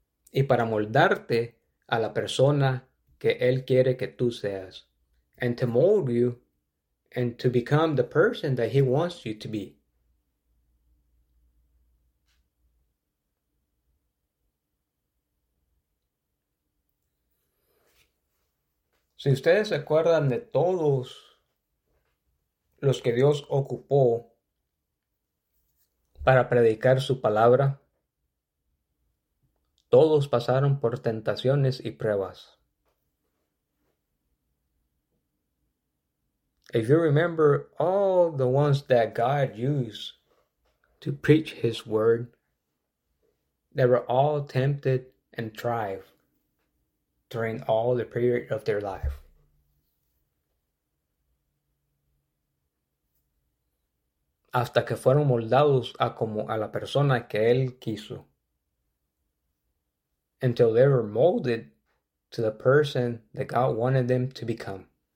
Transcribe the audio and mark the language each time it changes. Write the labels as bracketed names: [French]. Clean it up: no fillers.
[Spanish] Y para moldarte a la persona que Él quiere que tú seas. [English] And to mold you and to become the person that He wants you to be. [Spanish] Si ustedes se acuerdan de todos los que Dios ocupó para predicar su palabra, todos pasaron por tentaciones y pruebas. [English] If you remember all the ones that God used to preach His word, they were all tempted and tried during all the period of their life. [Spanish] Hasta que fueron moldados a como a la persona que Él quiso. [English] Until they were molded to the person that God wanted them to become.